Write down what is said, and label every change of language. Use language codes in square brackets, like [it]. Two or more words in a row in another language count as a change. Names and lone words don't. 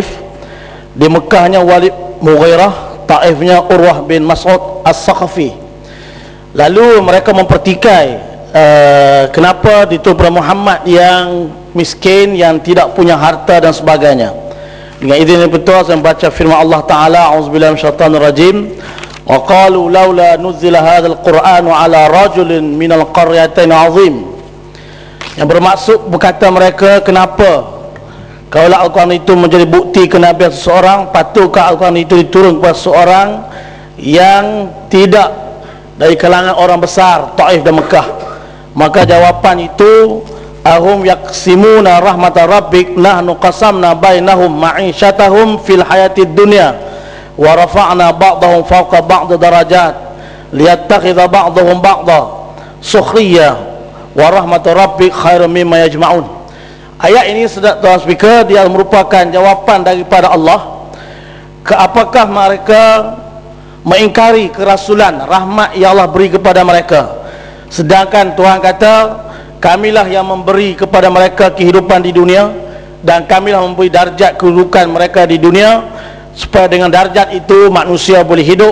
[ms] Di Mekahnya Walid Mughirah, Taifnya Urwah bin Mas'ud As-Saqafi. Lalu mereka mempertikai kenapa diturunkan Muhammad yang miskin, yang tidak punya harta dan sebagainya. Dengan izin yang betul saya membaca firman Allah Ta'ala, [ar] أعوذ بالله من الشيطان الرجيم وقالوا لولا نزل هذا القرآن على رجل من القريتين عظيم. [ms] Yang bermaksud berkata mereka, kenapa kalau Al-Quran itu menjadi bukti kenabian seseorang, patutkah Al-Quran itu diturun kepada seseorang yang tidak dari kalangan orang besar Taif dan Mekah? Maka jawapan itu, [ar] أهم يقسمون رحمت ربك نحن قسمنا بينهم معيشتهم في الحياة الدنيا ورفعنا بعضهم فوق بعض درجات ليتخذ بعضهم بعضا سخريا ورحمت ربك خير مما يجمعون. [ms] Ayat ini, Tuan Speaker, dia merupakan jawapan daripada Allah ke apakah mereka mengingkari kerasulan rahmat yang Allah beri kepada mereka, sedangkan Tuhan kata kamilah yang memberi kepada mereka kehidupan di dunia dan kamilah memberi darjat kedudukan mereka di dunia, supaya dengan darjat itu manusia boleh hidup.